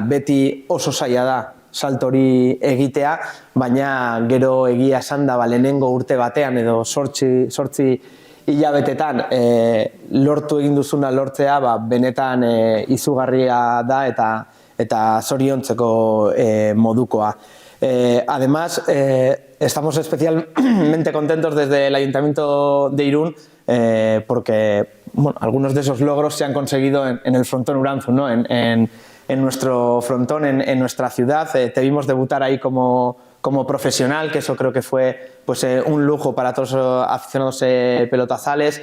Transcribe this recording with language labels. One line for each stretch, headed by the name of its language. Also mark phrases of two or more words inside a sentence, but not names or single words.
Basque: Beti oso zaila da salto hori egitea, baina gero egia esan da lehenengo urte batean edo 8 hilabetetan lortu egin duzuna lortzea benetan izugarria da eta zoriontzeko modukoa.
Spanish: Además, estamos especialmente contentos desde el Ayuntamiento de Irún porque algunos de esos logros se han conseguido en el frontón Urantzu, ¿no? En nuestro frontón, en nuestra ciudad. Te vimos debutar ahí como profesional, que eso creo que fue un lujo para todos los aficionados pelotazales.